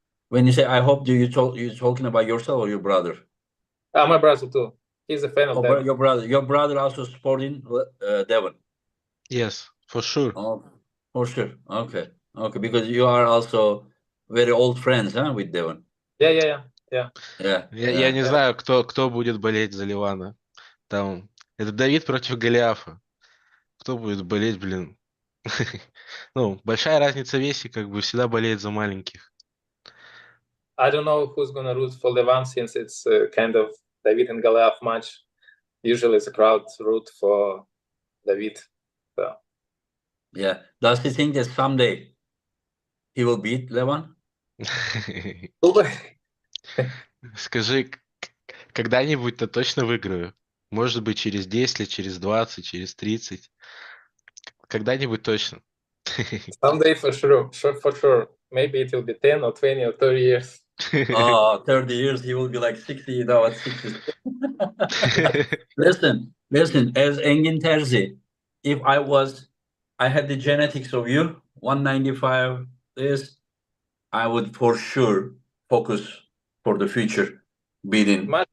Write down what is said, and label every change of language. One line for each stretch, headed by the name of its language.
English: When you say I hope, you talking about yourself or your brother? My brother too. He's a fan of Devon. Your brother also supporting Devon. Yes, for sure. Oh, for sure. Okay, because you are also very old friends, huh, with Devon. Yeah. Yeah.
Russian: Я не знаю, кто будет болеть за Ливана. Там, это Давид против Голиафа. Кто будет болеть, блин? Ну, большая разница в весе, как бы всегда болеет за маленьких.
English: I don't know who's gonna root for LEVAN since it's kind of David and Goliath match. Usually the crowd root for David. So. Yeah. Does he think that someday he will beat LEVAN?
Russian: Скажи, когда-нибудь-то точно выиграю? Может быть, через 10 лет, через 20, через 30. Когда-нибудь точно.
English: Someday for sure. Maybe it will be 10 or 20 or 30 years. 30 years, he will be like 60, at 60. Listen, as Engin Terzi, if I had the genetics of you, 195 this, I would for sure focus for the future beating.